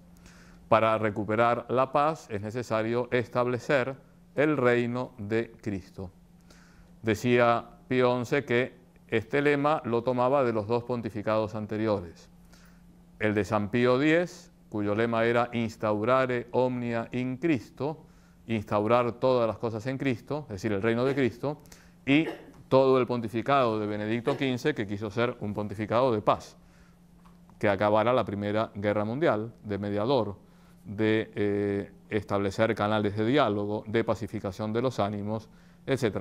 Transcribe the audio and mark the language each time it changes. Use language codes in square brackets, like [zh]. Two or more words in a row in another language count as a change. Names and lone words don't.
[es] Para recuperar la paz es necesario establecer el reino de Cristo. Decía Pío XI que este lema lo tomaba de los dos pontificados anteriores. El de San Pío X, cuyo lema era [la] instaurare omnia in Cristo, [es] instaurar todas las cosas en Cristo, es decir, el reino de Cristo, y todo el pontificado de Benedicto XV, que quiso ser un pontificado de paz, que acabara la Primera Guerra Mundial, de mediador, de establecer canales de diálogo, de pacificación de los ánimos, etc.